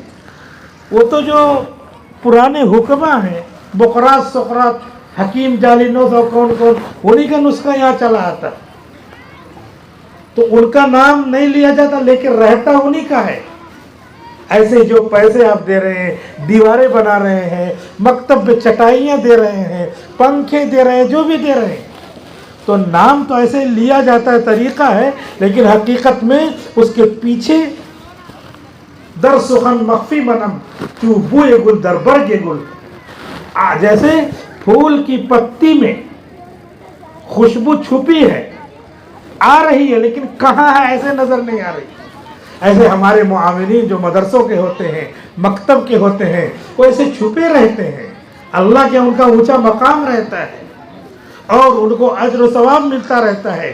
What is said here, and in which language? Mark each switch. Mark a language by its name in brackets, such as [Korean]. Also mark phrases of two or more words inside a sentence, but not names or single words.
[Urdu] وہ تو جو پرانے حکمہ ہیں، بقراط، سقراط، حکیم جالینوس اور کون انہی کا نسخہ یہاں چلا آتا، تو ان کا نام نہیں لیا جاتا، لیکن رہتا انہی کا ہے۔ ایسے جو پیسے آپ دے رہے ہیں، دیواریں بنا رہے ہیں، مکتب میں چٹائیاں دے رہے ہیں، پنکھے دے رہے ہیں، جو بھی دے رہے ہیں، تو نام تو ایسے لیا جاتا ہے، طریقہ ہے، لیکن حقیقت میں اس کے پیچھے [Persian] در سخن مخفی منم چو بوئے گل در برگ گل، [Urdu] جیسے پھول کی پتی میں خوشبو چھپی ہے، آ رہی ہے لیکن کہاں ہے ایسے نظر نہیں آ رہی۔ ایسے ہمارے معاونین جو مدرسوں کے ہوتے ہیں، مکتب کے ہوتے ہیں، وہ ایسے چھپے رہتے ہیں، اللہ کے ان کا اونچا مقام رہتا ہے اور ان کو اجر و ثواب ملتا رہتا ہے۔